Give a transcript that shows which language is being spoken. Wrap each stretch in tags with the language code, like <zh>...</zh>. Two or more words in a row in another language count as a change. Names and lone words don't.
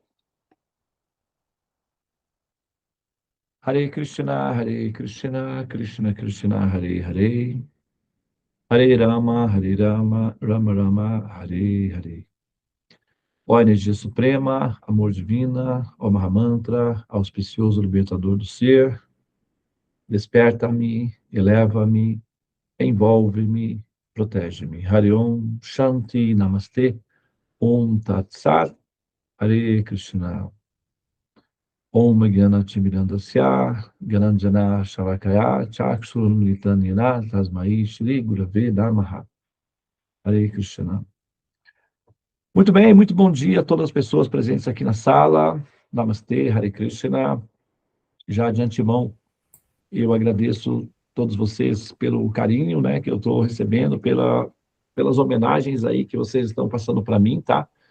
<sa>Hare Krishna, Hare Krishna, Krishna Krishna, Hare Hare. Hare Rama, Rama Rama, Hare Hare.</sa> <pt>Ó energia suprema, amor divina, ó Mahamantra, auspicioso libertador do ser, desperta-me, eleva-me, envolve-me, protege-me.</pt> <sa>Hare Om, Shanti, Namaste, Om Tat Sat, Hare Krishna. Om Gyanatimirandasya, Gyananjana Shalakaya, Chakshurumilitanina, Tasmai, Shri Gurave Namaha. Hare Krishna.</sa> <pt>Muito bem, muito bom dia a todas as pessoas presentes aqui na sala. Namastê, Hare Krishna. Já de antemão, eu agradeço todos vocês pelo carinho, né, que eu estou recebendo, pelas homenagens aí que vocês estão passando para mim, tá?</pt>